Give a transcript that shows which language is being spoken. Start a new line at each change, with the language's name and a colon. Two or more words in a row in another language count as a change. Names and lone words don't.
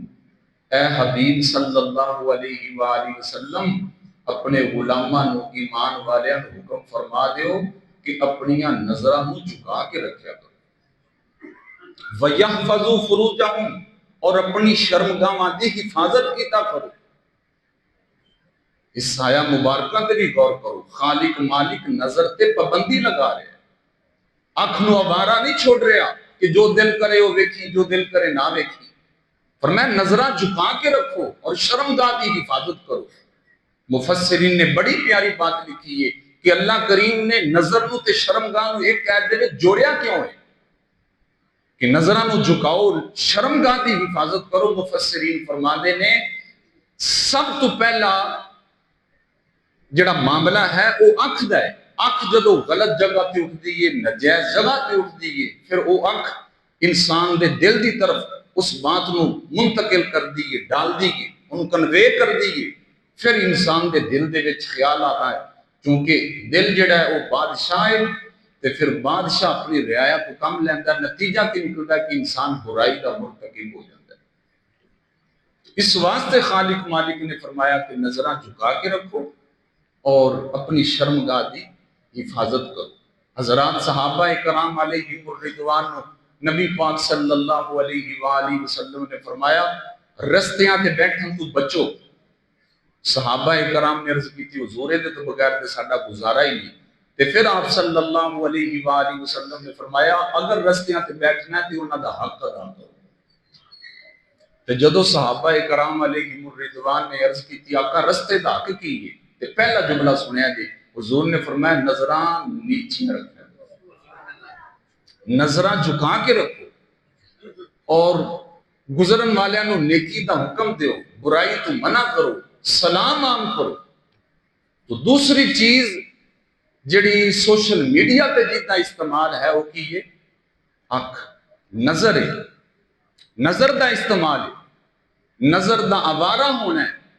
Punjabi: اے حبیب صلی اللہ علیہ وآلہ وسلم اپنے غلاماں نو ایمان والیاں نو حکم فرما دیو کہ اپنیاں نظراں نو جھکا کے رکھیا کرو،
Arabic: وَيَحْفَظُوا فُرُوجَهُمْ،
Punjabi: اور اپنی شرمگاہاں دی حفاظت کیتا کرو۔ اس آیا مبارکہ تے بھی غور کرو، خالق مالک نظر تے پابندی لگا رہے ہیں، اکھ نو آوارہ نہیں چھوڑ رہا کہ جو دل کرے وہ ویکھی جو دل کرے نہ ویکھی۔ فرمایا نظرہ جھکا کے رکھو اور شرمگاہ دی حفاظت کرو۔
Urdu: مفسرین نے بڑی پیاری بات لکھی ہے
Punjabi: کہ اللہ کریم نے نظر نو تے شرمگاہ نو ایک قید دے وچ جوڑیا کیوں ہے کہ نظرہ نو جھکاؤ شرمگاہ دی حفاظت کرو؟ مفسرین فرماندے نے سب تو پہلا جڑا معاملہ ہے وہ اکھ دا ہے۔ اکھ جدو غلط جگہ تے اٹھدی ہے، ناجائز جگہ تے اٹھدی ہے، پھر وہ اکھ انسان دے دل دی طرف اس بات نو منتقل کر دیئے، ڈال دیئے، ان کنوے کر دیئے، پھر انسان دے دل دے وچ خیال آتا ہے، چونکہ دل جڑا ہے وہ بادشاہ ہے، تے پھر بادشاہ اپنی رعایا کو کم لیندہ، نتیجہ کی نکلتا ہے
Urdu: کہ انسان برائی کا مرتکب ہو جاتا ہے۔
Punjabi: اس واسطے خالق مالک نے فرمایا کہ نظرہ جھکا کے رکھو اور اپنی شرمگاہ دی حفاظت کرو۔ حضرات صحابہ کرام علیہم الرضوان نبی پاک صلی اللہ علیہ وآلہ وسلم نے فرمایا رستیاں تے بیٹھن تو بچو۔ صحابہ کرام نے عرض کی تھی حضور دے تو بغیر تے ساڈا گزارا ہی نہیں، تے پھر آپ صلی اللہ علیہ وآلہ وسلم نے فرمایا اگر رستیاں تے بیٹھنا ہے تے انہاں دا حق ادا کرو۔ تے جدو صحابہ کرام علیہم الرضوان نے عرض کی تھی آقا رستے دا حق کی ہے، تے پہلا جملہ سنیا جی، حضور نے فرمایا نظران نیچی رکھنا، نظرہ جھکا کے رکھو اور گزرن والیاں نو نیکی دا حکم دیو، برائی تو منع کرو، سلام عام کرو۔ تو دوسری چیز جڑی سوشل میڈیا تے جتنا استعمال ہے وہ کی ہے اکھ، نظر ہے، نظر دا استعمال ہے، نظر دا آوارہ ہونا ہے۔